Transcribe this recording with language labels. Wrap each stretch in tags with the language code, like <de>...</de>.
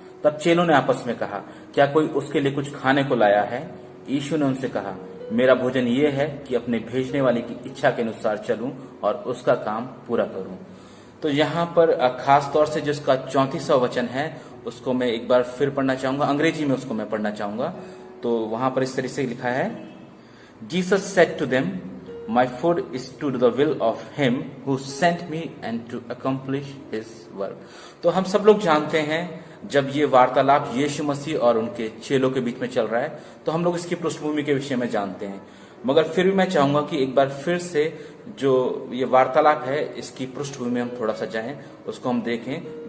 <hi>तब चेलों ने आपस में कहा, क्या कोई उसके लिए कुछ खाने को लाया है? यीशु ने उनसे कहा, मेरा भोजन ये है कि अपने भेजने वाले की इच्छा के अनुसार चलूं और उसका काम पूरा करूं। तो यहाँ पर खास तौर से जिसका 34वां वचन है उसको मैं एक बार फिर पढ़ना चाहूंगा। अंग्रेजी में उसको मैं पढ़ना चाहूंगा। तो वहां पर इस तरह से लिखा है,</hi> <en>Jesus said to them, my food is to do the will of him who sent me and to accomplish his work.</en> <hi>तो हम सब लोग जानते हैं जब ये वार्तालाप यीशु मसीह और उनके चेलों के बीच में चल रहा है तो हम लोग इसकी पृष्ठभूमि के विषय में जानते हैं। मगर फिर भी मैं चाहूंगा कि एक बार फिर से जो ये वार्तालाप है इसकी पृष्ठभूमि में हम थोड़ा सा जाएं, उसको हम देखें।</hi>